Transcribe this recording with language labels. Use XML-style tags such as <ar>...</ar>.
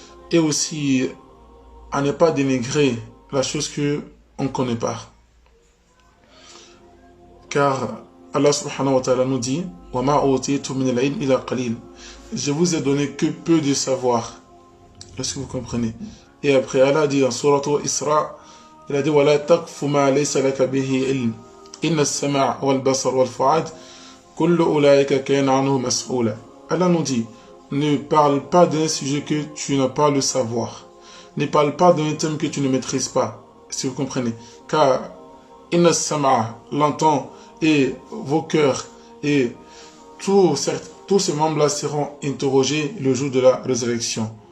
<fr>Et aussi à ne pas dénigrer la chose qu'on ne connaît pas. Car Allah subhanahu wa ta'ala nous dit «</fr> <ar>وَمَا أُوتِيتُم مِّنَ الْعِلْمِ إِلَّا قَلِيلٌ</ar> <fr>» Je vous ai donné que peu de savoir. Est-ce que vous comprenez? Et après, Allah dit dans Surah Isra, il a dit</fr> <ar>وَلَا تَقْفُ مَا لَيْسَ لَكَ بِهِ عِلْمٌ إِنَّ السَّمْعَ وَالْبَصَرَ وَالْفُؤَادَ كُلُّ أُولَٰئِكَ كَانَ عَنْهُ مَسْئُولًا.</ar> <fr>Allah nous dit, ne parle pas d'un sujet que tu n'as pas le savoir. Ne parle pas d'un thème que tu ne maîtrises pas. Si vous comprenez. Car</fr> <ar>إِنَّ السَّمْعَ,</ar> <fr>l'entend, et vos cœurs, et tous ces membres-là seront interrogés le jour de la résurrection.</fr>